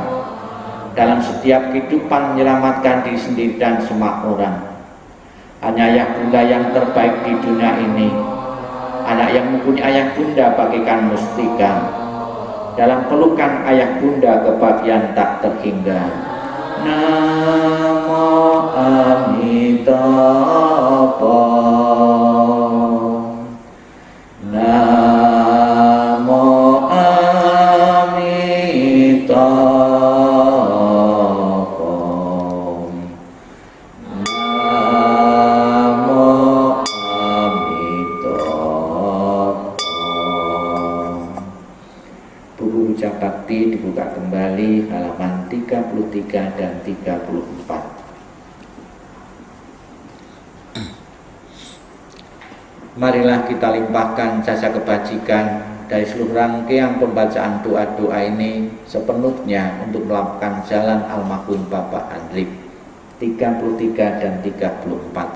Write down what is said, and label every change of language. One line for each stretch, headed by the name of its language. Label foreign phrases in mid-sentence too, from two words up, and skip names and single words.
Indonesian: Dalam setiap kehidupan menyelamatkan diri sendiri dan semua orang. Hanya ayah bunda yang terbaik di dunia ini. Anak yang mempunyai ayah bunda bagaikan mustika. Dalam pelukan ayah bunda kebahagiaan tak terhingga.
Sanskrit: Namo Amitabha. Namo Amitabha. Namo Amitabha.
Indonesian: Buku Ucap Bakti dibuka kembali halaman 33 dan 34. Marilah kita limpahkan jasa kebajikan dari seluruh rangkaian pembacaan doa-doa ini sepenuhnya untuk melakukan jalan almarhum Bapak Hendrik 33 dan 34.